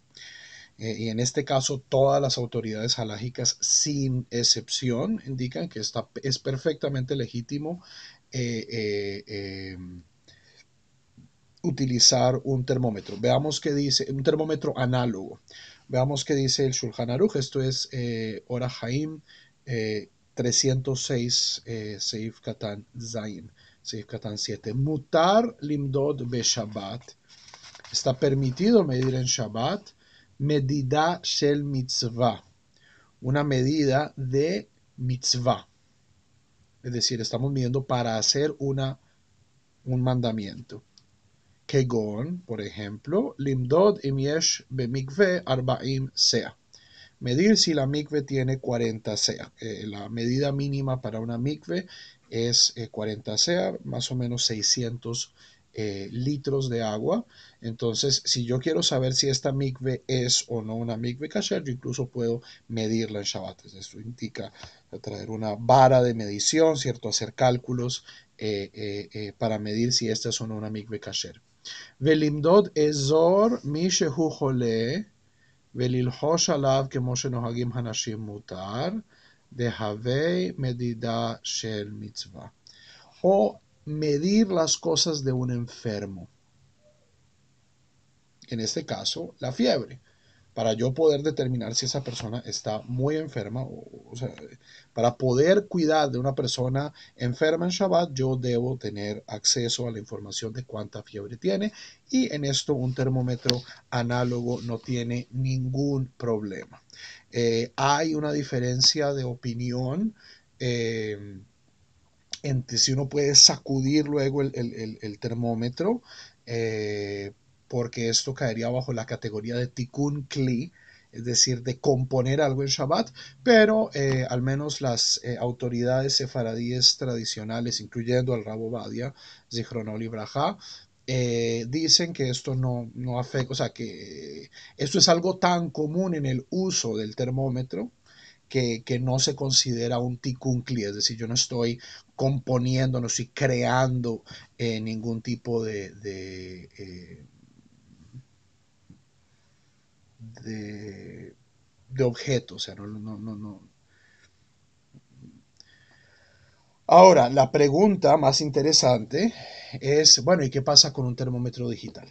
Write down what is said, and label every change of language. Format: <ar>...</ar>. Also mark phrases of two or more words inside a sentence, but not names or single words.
<es>Y en este caso, todas las autoridades halágicas, sin excepción, indican que es perfectamente legítimo eh, eh, eh, utilizar un termómetro. Veamos qué dice, un termómetro análogo. Veamos qué dice el Shulchan Aruch. Esto es Ora Haim 306, Seif Katan Zain, Seif Katan 7.</es> <he>מותר למדוד בשבת.</he> <es>Está permitido medir en Shabbat.</es> <he>מדידה של מצווה,</he> <es>una medida de mitzvah. Es decir, estamos midiendo para hacer un mandamiento. Kegon, por ejemplo,</es> <he>למדוד אם יש במקווה ארבעים סאה.</he> <es>Medir si la mikve tiene 40 sea. La medida mínima para una mikve es 40 sea, más o menos 600 litros de agua. Entonces, si yo quiero saber si esta mikve es o no una</es> <he>מקווה כשר,</he> <es>yo incluso puedo medirla en Shabbat. Esto indica traer una vara de medición, ¿cierto? Hacer cálculos para medir si esta es o no una</es> <he>מקווה כשר. ולמדוד אזור מי שהוא חולה וללחוש עליו כמו שנוהגים הנשים מותר, דהווה מדידה של מצווה.</he> <es>O medir las cosas de un enfermo. En este caso, la fiebre, para yo poder determinar si esa persona está muy enferma, o sea, para poder cuidar de una persona enferma en Shabbat, yo debo tener acceso a la información de cuánta fiebre tiene, y en esto un termómetro análogo no tiene ningún problema. Hay una diferencia de opinión entre si uno puede sacudir luego el termómetro, porque esto caería bajo la categoría de tikkun kli, es decir, de componer algo en Shabbat, pero al menos las autoridades sefaradíes tradicionales, incluyendo al Rabo Badia,</es> <he>זכרונו לברכה,</he> <es>dicen que esto no afecta, o sea, que esto es algo tan común en el uso del termómetro que no se considera un</es> <he>תיקון כלי,</he> <es>es decir, yo no estoy componiendo, no estoy creando ningún tipo de, de objeto, o sea, no. Ahora, la pregunta más interesante es, bueno, ¿y qué pasa con un termómetro digital?</es>